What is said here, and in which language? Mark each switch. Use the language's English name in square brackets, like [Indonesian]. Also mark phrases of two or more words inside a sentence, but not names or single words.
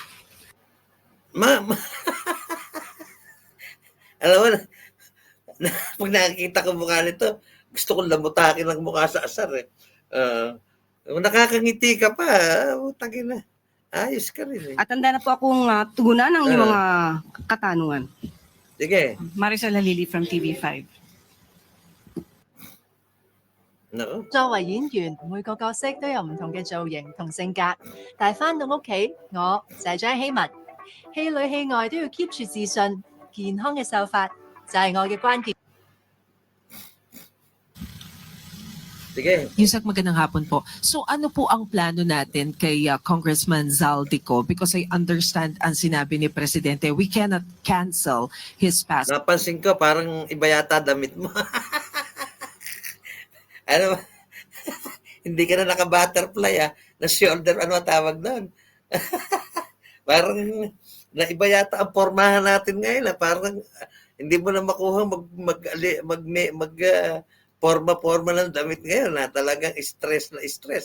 [Filipino] Alam mo, pag nakikita ko mukha nito, gusto kong lamutakin ang mukha sa asar eh. Nakakangiti ka pa, utangin na. Ayos ka rin eh. At handa na po akong tugunan ng iyong mga katanungan. Sige. Marisol Lily from TV5。 No? [Cantonese] 作為演員，每個角色都有唔同嘅造型同性格，但係翻到屋企，我就係張希文，戲裏戲外都要 keep 住自信，健康嘅秀發就係我嘅關鍵。 [Filipino] Sige. Yusek, magandang hapon po. So ano po ang plano natin kay Congressman Zaldico? [English] Because I understand [Filipino] ang sinabi ni Presidente, [English] we cannot cancel his passport. [Filipino] Napansin ko, parang iba yata damit mo. Ano? Hindi ka na naka-butterfly na shoulder, ano ang tawag doon? Parang naiba yata ang pormahan natin ngayon. Parang hindi mo na makuha forma ng damit ngayon na talagang stress na stress